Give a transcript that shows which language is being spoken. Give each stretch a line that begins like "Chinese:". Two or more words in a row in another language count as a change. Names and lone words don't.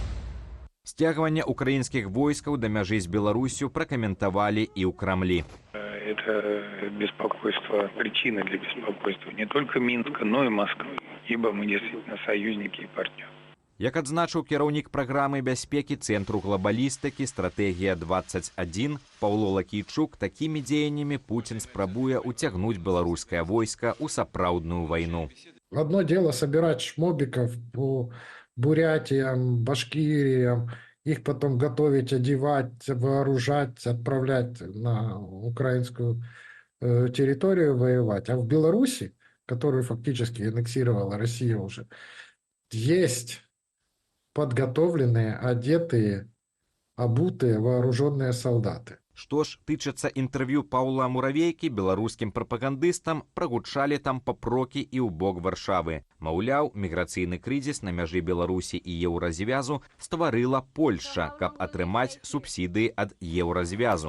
Belarusian: Сцягванне украінскіх войскаў да мяжы з Беларусю пракаментавалі і ў Крамлі.
Russian: это беспокойство, причина для беспокойства не только Минска, но и Москвы, ибо мы действительно союзники и партнеры.
Belarusian: Як адзначыў кіраўнік праграмы бяспекі Цэнтру глабалістыкі «Стратэгія-21» Паўло Лакійчук, такімі дзеяннямі Путін спрабуе уцягнуць беларускае войска ў сапраўдную вайну.
Russian: Одно дело собирать шмобиков по Бурятиям, Башкириям, их потом готовить, одевать, вооружать, отправлять на украинскую территорию воевать. А в Беларуси, которую фактически аннексировала Россия уже, есть подготовленные, одетые, обутые, вооруженные солдаты.
Belarusian: Што ж тычыцца інтэрв'ю Паўла Муравейкі, беларускім прапагандыстам прагучалі там папрокі і ў бок Варшавы. Маўляў, міграцыйны крызіс на мяжы Беларусі і Еўразвязу стварыла Польшча, каб атрымаць субсідыі ад Еўразвязу.